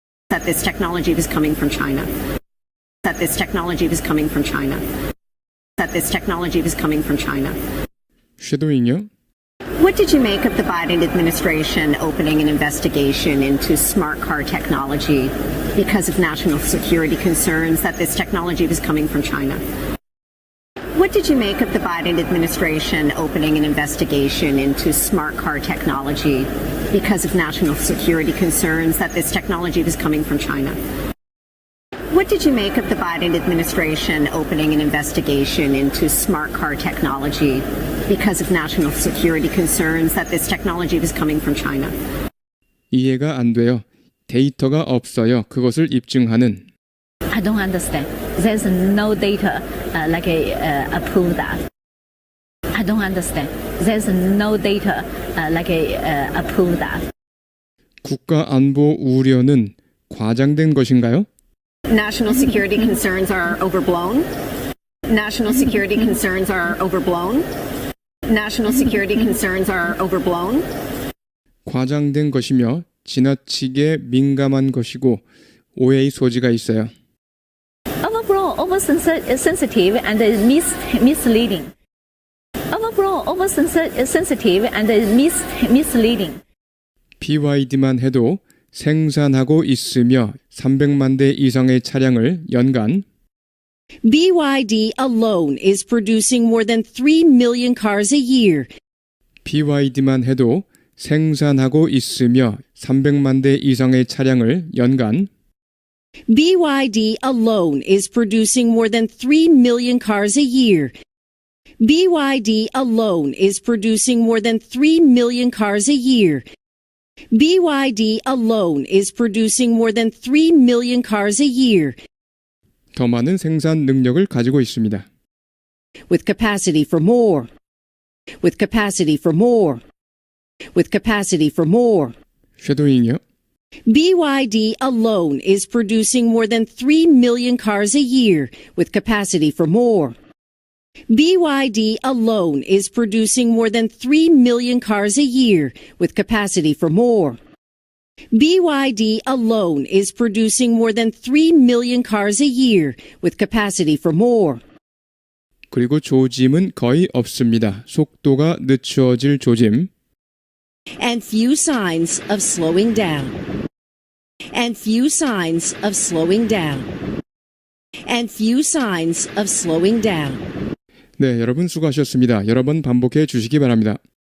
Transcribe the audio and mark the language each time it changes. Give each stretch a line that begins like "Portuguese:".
English: That this technology was coming from China. That this technology was coming from China. That this technology was coming from China.
Korean: 쉐도잉요?
English: What did you make of the Biden administration opening an investigation into smart car technology because of national security concerns that this technology was coming from China? What did you make of the Biden administration opening an investigation into smart car technology because of national security concerns that this technology was coming from China? What did you make of the Biden administration opening an investigation into smart car technology because of national security concerns that this technology was coming from China?
Korean: 이해가 안 돼요. 데이터가 없어요. 그것을 입증하는.
English: I don't understand. There's no data approve that. I don't understand. There's no data approve that.
Korean: 국가 안보 우려는 과장된 것인가요?
English: National security concerns are overblown. National security concerns are overblown. National security concerns are overblown.
Korean: 과장된 것이며 지나치게 민감한 것이고 오해의 소지가 있어요.
English: Overblown, oversensitive, and misleading. Overblown, oversensitive, and misleading.
Korean: BYD만 해도 생산하고 있으며 300만 대 이상의 차량을 연간
English: BYD alone is producing more than 3 million cars a year.
Korean: BYD만 해도 생산하고 있으며 300만 대 이상의 차량을 연간
English: BYD alone is producing more than 3 million cars a year. BYD alone is producing more than 3 million cars a year. BYD alone is producing more than 3 million cars a year.
Korean: 더 많은 생산 능력을 가지고 있습니다.
English: With capacity for more. With capacity for more. With capacity for more.
Korean: 쉐도잉이요?
English: BYD alone is producing more than 3 million cars a year with capacity for more. BYD alone is producing more than 3 million cars a year with capacity for more. BYD alone is producing more than 3 million cars a year with capacity for more.
Korean: 그리고 조짐은 거의 없습니다. 속도가 늦추어질 조짐.
English: And few signs of slowing down. And few signs of slowing down. And few signs of slowing down.
Korean: 네, 여러분 수고하셨습니다. 여러 번 반복해 주시기 바랍니다.